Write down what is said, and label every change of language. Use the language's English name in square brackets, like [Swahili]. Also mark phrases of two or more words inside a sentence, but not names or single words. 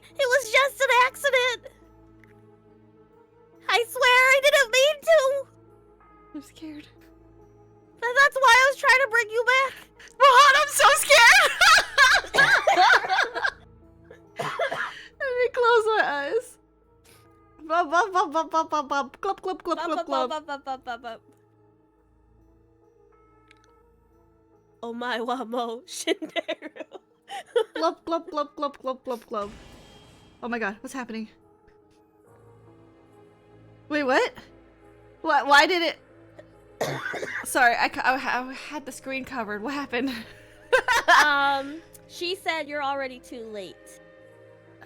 [English] It was just an accident! I swear I didn't mean to! I'm scared. That's why I was trying to bring you back! Mohan, I'm so scared! Let me close my eyes. Bub, bub, bub, bub, bub, bub, bub. Club, club, club, club, club. [Japanese] お前はもう死んでる. Glub, glub, glub, glub, glub, glub, glub. [English] Oh my god, what's happening? Wait, what? What? Why did it? Sorry, I had the screen covered. What happened? She said you're already too late. Oh.